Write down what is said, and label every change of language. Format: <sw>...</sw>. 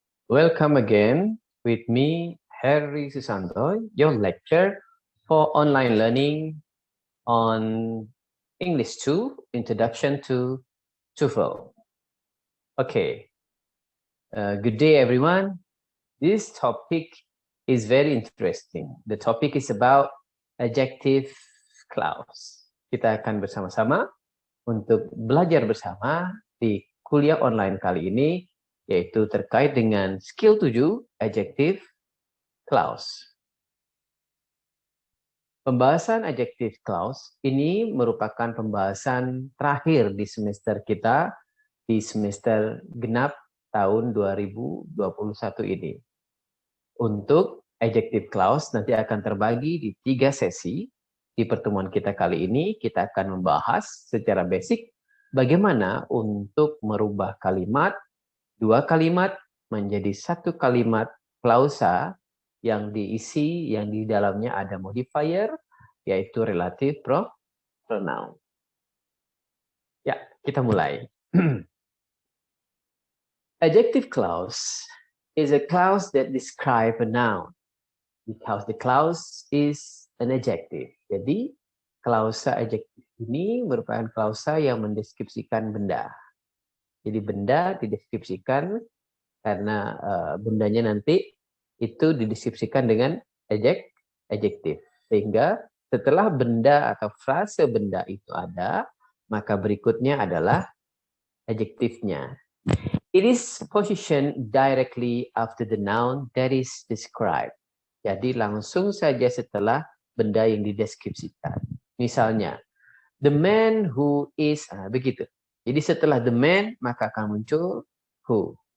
<en>Welcome again with me, Harry Susanto, your lecturer for online learning on English 2, Introduction to TOEFL. Okay, good day everyone. This topic is very interesting. The topic is about adjective clause.</en> <id>Kita akan bersama-sama untuk belajar bersama di kuliah online kali ini, yaitu terkait dengan skill 7, adjective clause. Pembahasan adjective clause ini merupakan pembahasan terakhir di semester kita, di semester genap tahun 2021 ini. Untuk adjective clause nanti akan terbagi di 3 sesi. Di pertemuan kita kali ini, kita akan membahas secara basic bagaimana untuk merubah kalimat, 2 kalimat menjadi 1 kalimat klausa yang diisi, yang di dalamnya ada modifier, yaitu relative pronoun. Ya, kita mulai.</id> <en>Adjective clause is a clause that describe a noun, because the clause is an adjective.</en> <id>Jadi, klausa adjektif ini merupakan klausa yang mendeskripsikan benda. Jadi benda dideskripsikan karena bendanya nanti itu dideskripsikan dengan adjektif. Sehingga setelah benda atau frase benda itu ada, maka berikutnya adalah adjektifnya.</id> <en>It is positioned directly after the noun that is described.</en> <id>Jadi langsung saja setelah benda yang dideskripsikan. Misalnya,</id> <en>the man who is,</en> <id>begitu. Jadi setelah</id> <en>the man,</en> <id>maka akan muncul who.</id>